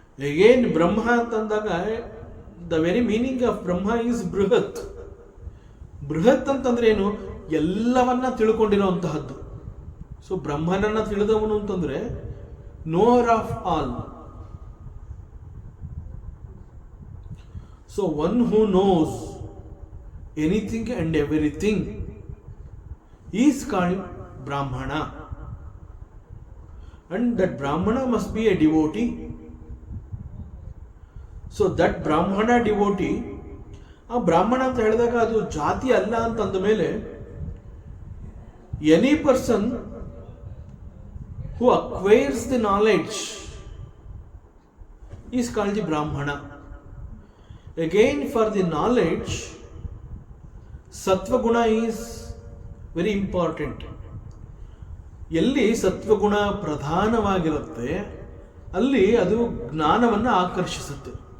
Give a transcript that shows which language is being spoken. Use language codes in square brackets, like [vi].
[en] Again Brahma ಅಂತಂದಾಗ the very meaning of Brahma is ಬೃಹತ್. [kn] ಬೃಹತ್ ಅಂತಂದ್ರೆ ಏನು? ಎಲ್ಲವನ್ನ ತಿಳ್ಕೊಂಡಿರುವಂತಹದ್ದು. ಸೊ ಬ್ರಹ್ಮನನ್ನ ತಿಳಿದವನು ಅಂತಂದ್ರೆ [en] Knower of all. So one who knows anything and everything is called Brahmana, and that Brahmana must be a devotee. So that Brahmana devotee, [kn] ಆ ಬ್ರಾಹ್ಮಣ ಅಂತ ಹೇಳಿದಾಗ ಅದು ಜಾತಿ ಅಲ್ಲ ಅಂತಂದ ಮೇಲೆ [en] Any person who acquires the knowledge is called the Brahmana. Again, for the knowledge, sattva-guna is very important. [kn] ಎಲ್ಲಿ ಸತ್ವಗುಣ ಪ್ರಧಾನವಾಗಿರುತ್ತೆ ಅಲ್ಲಿ ಅದು ಜ್ಞಾನವನ್ನು ಆಕರ್ಷಿಸುತ್ತೆ.